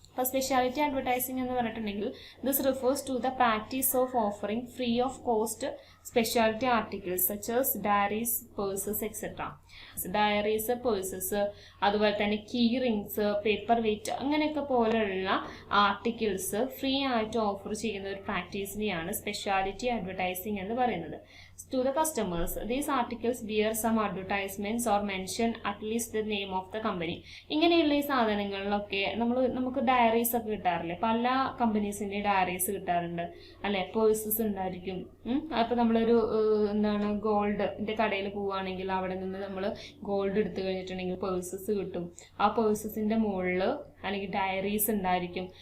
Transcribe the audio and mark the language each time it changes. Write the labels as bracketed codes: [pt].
[ml] അപ്പോൾ [en] speciality advertising [ml] എന്ന് പറഞ്ഞിട്ടുണ്ടെങ്കിൽ [en] This refers to the practice of offering free of cost speciality articles such as diaries, purses etcetera. [ml] Diaries, purses, അതുപോലെ തന്നെ key rings, paper wait അങ്ങനെയൊക്കെ പോലെയുള്ള articles free ആയിട്ട് offer ചെയ്യുന്ന ഒരു പ്രാക്ടീസിനെയാണ് സ്പെഷ്യാലിറ്റി അഡ്വർടൈസിങ് എന്ന് പറയുന്നത്. [en] To the customers, these articles bear some advertisements or mention at least the name of the company. [ml] ഇങ്ങനെയുള്ള ഈ സാധനങ്ങളിലൊക്കെ നമുക്ക് ഡയറീസ് ഒക്കെ കിട്ടാറില്ലേ, പല കമ്പനീസിന്റെ ഡയറീസ് കിട്ടാറുണ്ട് അല്ലെ, പേഴ്സസ് ഉണ്ടായിരിക്കും. അപ്പൊ നമ്മളൊരു ഗോൾഡിന്റെ കടയിൽ പോവുകയാണെങ്കിൽ അവിടെ നിന്ന് നമ്മൾ ഗോൾഡ് എടുത്തു കഴിഞ്ഞിട്ടുണ്ടെങ്കിൽ പേഴ്സസ് കിട്ടും. ആ പേഴ്സസിന്റെ മുകളിൽ അല്ലെങ്കിൽ ഡയറീസ് ഉണ്ടായിരിക്കും.